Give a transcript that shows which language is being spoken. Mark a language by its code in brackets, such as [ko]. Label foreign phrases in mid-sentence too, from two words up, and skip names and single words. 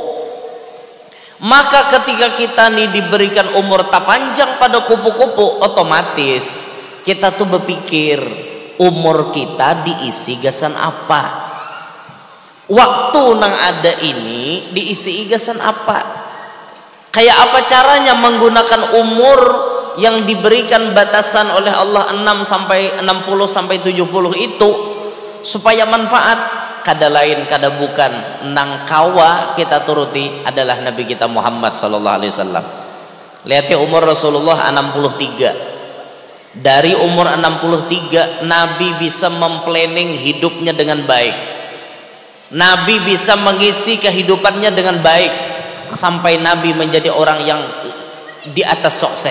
[id] Maka ketika kita nih diberikan umur tak panjang pada kupu-kupu, otomatis kita tuh berpikir umur kita diisi gasan apa? [bjn] Waktu nang ada ini diisi igasan apa? [id] Kayak apa caranya menggunakan umur yang diberikan batasan oleh Allah 60 sampai 70 itu supaya manfaat? [bjn] Kada lain kada bukan nang kawa kita turuti adalah Nabi kita Muhammad [ar] صلى الله عليه وسلم. [id] Lihat ya, umur Rasulullah 63. Dari umur 63 Nabi bisa memplanning hidupnya dengan baik. Nabi bisa mengisi kehidupannya dengan baik sampai Nabi menjadi orang yang di atas sukses.